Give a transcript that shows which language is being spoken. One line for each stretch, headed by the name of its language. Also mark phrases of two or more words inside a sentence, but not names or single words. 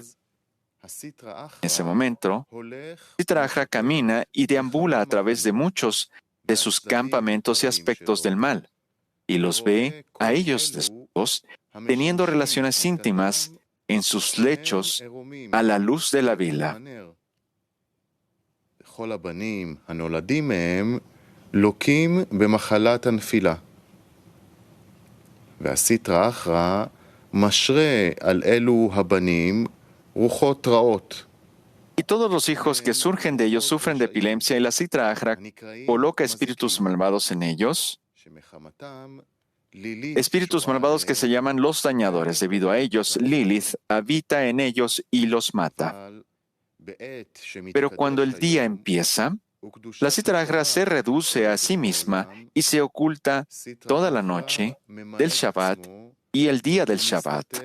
Spanish: En ese momento, Sitra Achra camina y deambula a través de muchos de sus campamentos y aspectos del mal, y los ve a ellos después teniendo relaciones íntimas en sus lechos a la luz de la vela.
Hebrew: לוקים במחלת הנפילה. והסטרא אחרא משרה על אלו הבנים רוחות רעות.
Spanish: Y todos los hijos que surgen de ellos sufren de epilepsia, y la Sitra Achra coloca espíritus malvados en ellos, espíritus malvados que se llaman los dañadores. Debido a ellos, Lilith habita en ellos y los mata. Pero cuando el día empieza, la Sitra Achra se reduce a sí misma y se oculta toda la noche del Shabbat y el día del Shabbat.